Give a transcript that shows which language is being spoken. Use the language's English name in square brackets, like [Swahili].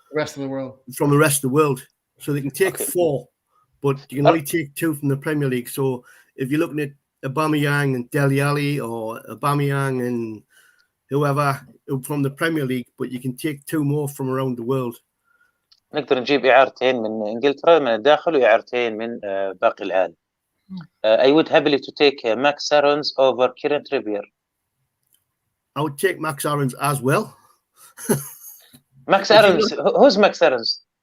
[English] the rest of the world. From the rest of the world. So they can take 4, but you can only take 2 from the Premier League. So if you're looking at Aubameyang and Dele Alli or Aubameyang and whoever from the Premier League, but you can take 2 more from around the world. [Arabic] نقدر نجيب إعارتين من إنجلترا من الداخل وإعارتين من باقي العالم. [English] I would happily to take Max Aarons over Kieran Trippier. I would take Max Aarons as well. Max Aarons, who's Max Aarons?